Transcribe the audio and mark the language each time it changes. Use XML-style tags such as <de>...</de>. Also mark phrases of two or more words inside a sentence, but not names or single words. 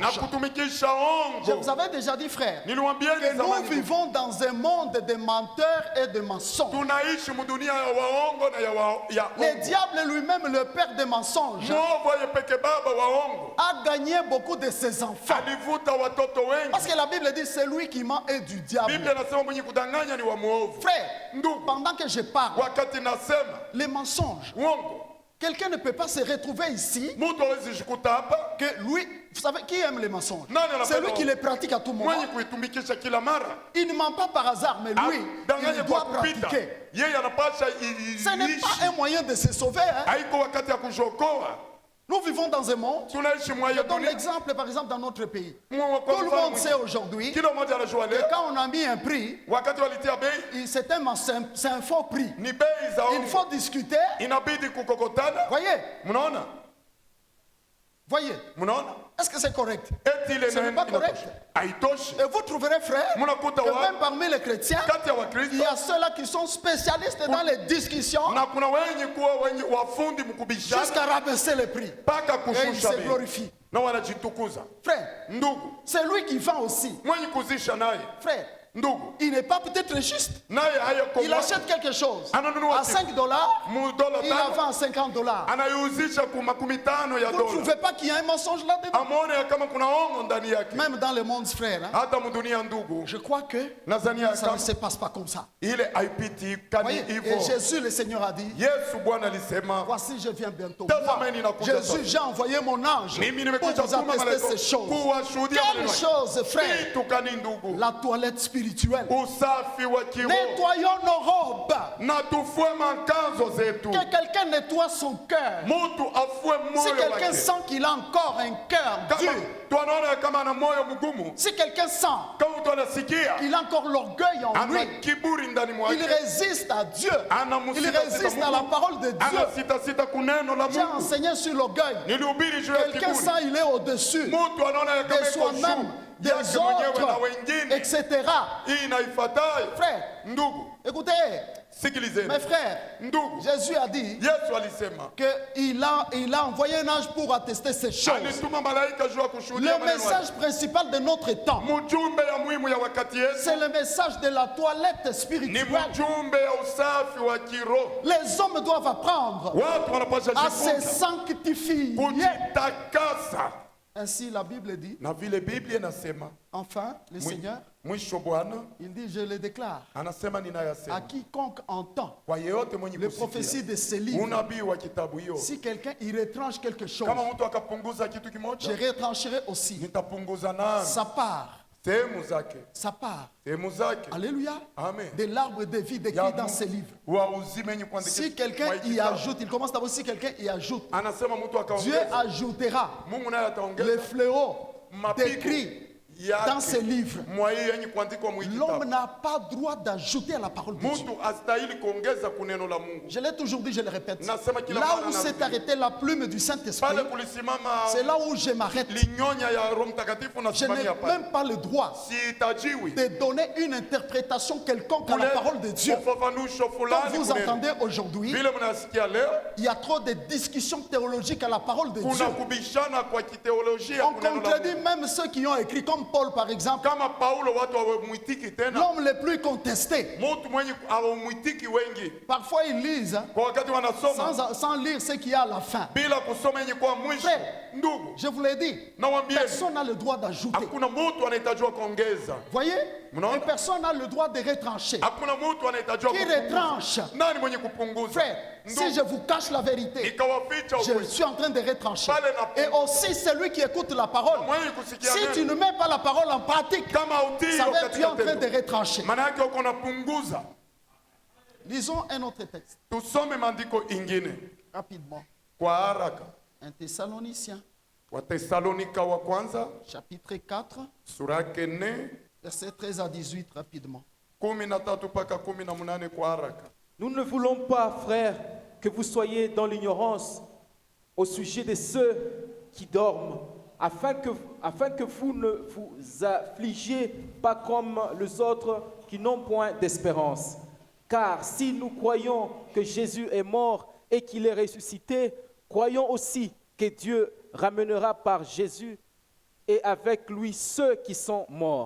<sw>na kutumikisha</sw> <fr>Je</fr> <sw>ongo.</sw> <fr>vous avais déjà dit, frère,</fr> <sw>Niliwaambia</sw> <fr>que</fr> <sw>ni</sw> <fr>nous</fr> <sw>zamani,</sw> <fr>vivons dans un monde de menteurs et de mensonges.</fr> <sw>tunaishi mudunia ya waongo na ya</sw> <fr>Le</fr> <sw>ongo.</sw> <fr>diable lui-même, le père des mensonges,</fr> <sw>Mwovu aye peke baba waongo</sw> <fr>a gagné beaucoup de ses enfants.</fr> <sw>alivuta watoto wengi.</sw> <fr>Parce que la Bible dit celui qui ment est du diable.</fr> <sw>Biblia inasema mwenye kudanganya ni wa mwovu.</sw> <fr>Frère,</fr> <sw>Ndugu,</sw> <fr>pendant que je parle,</fr> <sw>wakati nasema</sw> <fr>les mensonges,</fr> <sw>uongo,</sw> <fr>quelqu'un ne peut pas se retrouver ici</fr> <sw>mtu hawezi jikuta hapa</sw> <fr>que lui, vous savez, qui aime les mensonges?</fr> <sw>Nani anapenda</sw> <fr>C'est lui qui les pratique à tout moment.</fr> <sw>mwenye kuitumikisha kila mara.</sw> <fr>Il ne ment pas par hasard, mais lui,</fr> <sw>Danganya</sw> <fr>il</fr> <sw>kwa</sw> <fr>doit</fr> <sw>kupita.</sw> <fr>pratiquer.</fr> <sw>Yeye anapasha</sw> <fr>Ce n'est</fr> <sw>iishi.</sw> <fr>pas un moyen de se sauver. Hein.</fr> <sw>Haiko wakati ya kujokoa.</sw> <fr>Nous vivons dans un monde.</fr> <sw>Tunaishi mwa</sw> <fr>Je</fr> <sw>hiyo</sw> <fr>donne</fr> <sw>dunia.</sw> <fr>l'exemple, par exemple, dans notre pays.</fr> <sw>Mwa kwa</sw> <fr>Tout le</fr> <sw>mfano</sw> <fr>monde sait aujourd'hui que</fr> <sw>kila mmoja anajua leo</sw> <fr>quand on a mis un prix,</fr> <sw>wakati walitia bei</sw> <fr>c'est un faux prix.</fr> <sw>ni bei za</sw> <fr>Il</fr> <sw>ongo.</sw> <fr>faut discuter.</fr> <sw>Inabidi kukokotana.</sw> <fr>Voyez,</fr> <sw>Mnaona?</sw> <fr>voyez.</fr> <sw>Mnaona?</sw> <fr>Est-ce que c'est correct?</fr> <sw>Eti ile</sw> <fr>Ce n'est pas correct.</fr> <sw>haitoshi.</sw> <fr>Et vous trouverez, frère,</fr> <sw>Mnakuta</sw> <fr>que</fr> <sw>wa</sw> <fr>même parmi les chrétiens,</fr> <sw>kati ya</sw> <fr>il</fr> <sw>Wakristo</sw> <fr>y a ceux-là qui sont spécialistes dans les discussions</fr> <sw>na kuna wenye kuwa wenye wafundi mkubishana</sw> <fr>jusqu'à rabaisser les prix.</fr> <sw>mpaka</sw> <fr>Et ils</fr> <sw>kushusha</sw> <fr>se</fr> <sw>bei</sw> <fr>glorifient.</fr> <sw>na wanajitukuza.</sw> <fr>Frère,</fr> <sw>Ndugu,</sw> <fr>c'est lui qui vend aussi.</fr> <sw>mwenye kuzisha naye</sw> <fr>Frère,</fr> <sw>ndugu</sw> <fr>il n'est pas peut-être juste.</fr> <sw>naye hayako</sw> <fr>Il achète quelque chose</fr> <sw>Ananunua</sw> <fr>à</fr> <sw>kitu.</sw> <fr>$5,</fr> <sw>$5</sw> <fr>il la vend à $50.</fr> <sw>anaiuzisha ku 50 ya</sw> <fr>Vous ne</fr> <sw>dola.</sw> <fr>trouvez pas qu'il y a un mensonge là-dedans?</fr> <sw>Amone ya kama kuna ongo ndani yake.</sw> <fr>Même dans le monde, frère, hein,</fr> <sw>Hata mdunia ndugu,</sw> <fr>je crois que</fr> <sw>nadhani ya</sw> <fr>ça ne</fr> <sw>kama</sw> <fr>se passe pas comme ça.</fr> <sw>ile haipiti kani</sw> <fr>Voyez, et</fr> <sw>hivyo.</sw> <fr>Jésus, le Seigneur, a dit,</fr> <sw>Yesu Bwana alisema,</sw> <fr>voici, je viens bientôt.</fr> <sw>Tazameni</sw> <fr>Moi,</fr> <sw>nakuja</sw> <fr>Jésus,</fr> <sw>sasa.</sw> <fr>j'ai envoyé mon ange</fr> <sw>Mimi</sw> <fr>pour</fr> <sw>nimekuja</sw> <fr>vous</fr> <sw>kutuma</sw> <fr>attester</fr> <sw>malaika</sw> <fr>ces choses.</fr> <sw>kuwashuhudia</sw> <fr>Quelle</fr> <sw>maneno haya.</sw> <fr>chose, frère?</fr> <sw>Kitu kani ndugu?</sw> <fr>La toilette spirituelle.</fr> <sw>Usafi wa kiroho.</sw> <fr>Nettoyons nos robes.</fr> <sw>Na tufue makanzo zetu.</sw> <fr>Que quelqu'un nettoie son cœur.</fr> <sw>Mtu afue</sw> <fr>Si</fr> <sw>moyo</sw> <fr>quelqu'un</fr> <sw>wake.</sw> <fr>sent qu'il a encore un cœur</fr> <sw>Kama</sw> <fr>dur,</fr> <sw>tunaona kama ana moyo mgumu,</sw> <fr>si quelqu'un sent</fr> <sw>kama mtu anasikia</sw> <fr>qu'il a encore l'orgueil en</fr> <sw>ana</sw> <fr>lui,</fr> <sw>kiburi ndani</sw> <fr>il</fr> <sw>mwake,</sw> <fr>résiste à Dieu. Il</fr> <sw>anamusita</sw> <fr>résiste à la parole de Dieu.</fr> <sw>anasita kuneno la</sw> <fr>J'ai</fr> <sw>Mungu.</sw> <fr>enseigné sur l'orgueil.</fr> <sw>Nilihubiri juu ya</sw> <fr>Quelqu'un</fr> <sw>kiburi.</sw> <fr>sent il est au-dessus</fr> <sw>Mtu anaona</sw> <fr>de</fr> <sw>kama iko</sw> <fr>soi-même.</fr> <sw>juu</sw> <fr>des</fr> <sw>yake mwenyewe na</sw> <fr>autres,</fr> <sw>wengine.</sw> <fr>etc.</fr> <sw>Hii inaifuatayo.</sw> <fr>Frère,</fr> <sw>Ndugu,</sw> <fr>écoutez,</fr> <sw>sikilizeni.</sw> <fr>mes frères,</fr> <sw>Ndugu,</sw> <fr>Jésus a dit</fr> <sw>Yesu alisema</sw> <fr>qu'il a envoyé un ange pour attester ces choses.</fr> <sw>alituma malaika juu ya kushuhudia</sw> <fr>Le</fr> <sw>maneno haya.</sw> <fr>message principal de notre temps,</fr> <sw>Mjumbe ya muhimu ya wakati yetu</sw> <fr>c'est le message de la toilette</fr> <sw>ni</sw> <fr>spirituelle.</fr> <sw>mjumbe ya usafi wa kiroho.</sw> <fr>Les hommes doivent apprendre</fr> <sw>Watu wanapaswa</sw> <fr>à se</fr> <sw>jifunza</sw> <fr>sanctifier.</fr> <sw>kujitakasa,</sw> <fr>Ainsi, la Bible dit,</fr> <sw>na vile Biblia inasema</sw> <fr>enfin, le Seigneur,</fr> <sw>mwisho Bwana</sw> <fr>il dit, je le déclare</fr> <sw>anasema</sw> <fr>à</fr> <sw>ninayasema</sw> <fr>quiconque entend</fr> <sw>kwa yeyote mwenye</sw> <fr>les prophéties</fr> <sw>kusikia</sw> <fr>de ce livre.</fr> <sw>unabii wa kitabu hiyo.</sw> <fr>Si quelqu'un y retranche quelque chose,</fr> <sw>Kama mtu akapunguza kitu</sw> <fr>je</fr> <sw>kimoja,</sw> <fr>retrancherai aussi</fr> <sw>nitapunguza nami</sw> <fr>sa part,</fr> <sw>sehemu zake,</sw> <fr>sa part.</fr> <sw>sehemu zake.</sw> <fr>Alléluia.</fr> <sw>Amen.</sw> <fr>De l'arbre de vie décrit dans ce livre.</fr> <sw>wa uzima yenye kuandikwa</sw> <fr>Si quelqu'un</fr> <sw>kwa</sw> <fr>y</fr> <sw>kitabu.</sw> <fr>ajoute, il commence d'abord, si quelqu'un y ajoute,</fr> <sw>Anasema mtu</sw> <fr>Dieu</fr> <sw>akaongeza,</sw> <fr>ajoutera</fr> <sw>Mungu naye ataongeza</sw> <fr>les fléaux</fr> <sw>mapigo</sw> <fr>décrits</fr> <sw>yake</sw> <fr>dans ce livre.</fr> <sw>mwa hii yenye kuandikwa mwa hii</sw> <fr>L'homme</fr> <sw>kitabu.</sw> <fr>n'a pas droit d'ajouter à la parole de Dieu.</fr> <sw>Mtu astahili kuongeza kuneno la Mungu.</sw> <fr>Je l'ai toujours dit, je le répète.</fr> <sw>Nasema kila</sw> <fr>Là</fr> <sw>mara</sw> <fr>où s'est</fr> <sw>narudia.</sw> <fr>arrêtée la plume du Saint-Esprit,</fr> <sw>Pale kulisimama</sw> <fr>c'est là où je m'arrête.</fr> <sw>linyonya ya Roho Mtakatifu</sw> <fr>Je n'ai</fr> <sw>nasimamia pale.</sw> <fr>même pas le droit</fr> <sw>Sihitajiwi</sw> <fr>de donner une interprétation quelconque à la parole de Dieu.</fr> <sw>ufafanusho</sw> <fr>Comme</fr> <sw>fulani</sw> <fr>vous</fr> <sw>kuneno.</sw> <fr>entendez aujourd'hui,</fr> <sw>Vile mnasikia leo</sw> <fr>il y a trop de discussions théologiques à la parole de Dieu.</fr> <sw>kuna kubishana kwa kiteolojia</sw> <fr>On</fr> <sw>kuneno la</sw> <fr>contredit</fr> <sw>Mungu.</sw> <fr>même ceux qui ont écrit, comme Paul par exemple,</fr> <sw>Kama Paulo watu hawamwitiki tena,</sw> <fr>l'homme le plus contesté.</fr> <sw>mtu mwenye hawamwitiki wengi.</sw> <fr>Parfois ils lisent hein,</fr> <sw>Kwa wakati wanasoma</sw> <fr>sans lire ce qu'il y a à la fin.</fr> <sw>bila kusoma yenye kwa mwisho.</sw> <fr>Frère,</fr> <sw>Ndugu,</sw> <fr>je vous l'ai dit,</fr> <sw>nawaambia</sw> <fr>personne n'a le droit d'ajouter.</fr> <sw>hakuna mtu anahitajiwa kuongeza.</sw> <fr>Voyez?</fr> <sw>Mnaona?</sw> <fr>Et personne n'a le droit de retrancher.</fr> <sw>Hakuna mtu anahitajiwa</sw> <fr>Qui</fr> <sw>kupunguza.</sw> <fr>retranche?</fr> <sw>Nani mwenye kupunguza?</sw> <fr>Frère, si je</fr> <sw>Ndugu,</sw> <fr>vous cache la vérité,</fr> <sw>nikawaficha</sw> <fr>je</fr> <sw>ukweli.</sw> <fr>suis en train de retrancher.</fr> <sw>Pale na-</sw> <fr>Et aussi celui qui écoute la parole,</fr> <sw>Mwenye kusikia</sw> <fr>si tu</fr> <sw>neno,</sw> <fr>ne mets pas la parole en pratique,</fr> <sw>kama utii</sw> <fr>ça veut dire que tu es</fr> <sw>katika</sw> <fr>en train de</fr> <sw>tendo,</sw> <fr>retrancher.</fr> <sw>maana yake uko unapunguza.</sw> <fr>Lisons un autre texte,</fr> <sw>Tusome maandiko ingine</sw> <fr>rapidement.</fr> <sw>kwa haraka.</sw> <fr>1 Thessaloniciens,</fr> <sw>Watesalonika wa kwanza</sw> <fr>chapitre 4,</fr> <sw>sura yake 4</sw> <fr>versets 13 à 18, rapidement.</fr> <sw>13 mpaka 18 kwa haraka.</sw> <fr>Nous ne voulons pas, frères, que vous soyez dans l'ignorance au sujet de ceux qui dorment, afin que vous ne vous affligiez pas comme les autres qui n'ont point d'espérance. Car si nous croyons que Jésus est mort et qu'il est ressuscité, croyons aussi que Dieu ramènera par Jésus et avec lui ceux qui sont morts.</fr>